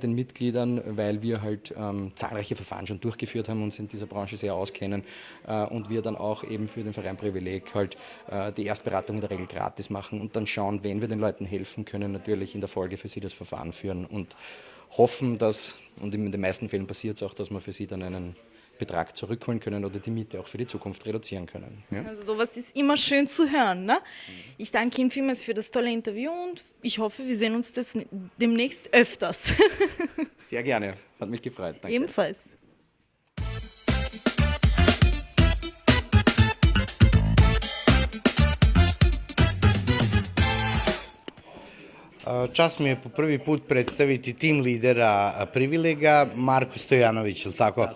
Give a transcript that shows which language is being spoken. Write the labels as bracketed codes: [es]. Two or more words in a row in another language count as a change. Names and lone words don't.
[de] den Mitgliedern, weil wir halt zahlreiche Verfahren schon durchgeführt haben, uns in dieser Branche sehr auskennen und wir dann auch eben für den Verein Privileg halt die Erstberatung in der Regel gratis machen und dann schauen, wenn wir den Leuten helfen können, natürlich in der Folge für sie das Verfahren führen hoffen, dass, und in den meisten Fällen passiert es auch, dass wir für sie dann einen Betrag zurückholen können oder die Miete auch für die Zukunft reduzieren können. Ja? Also sowas ist immer schön zu hören. Ne? Ich danke Ihnen vielmals für das tolle Interview und ich hoffe, wir sehen uns das demnächst öfters. Sehr gerne, hat mich gefreut. Danke. Ebenfalls. [sr] Čast mi je po prvi put predstaviti tim lidera Privilega, Marko Stojanović, je li tako?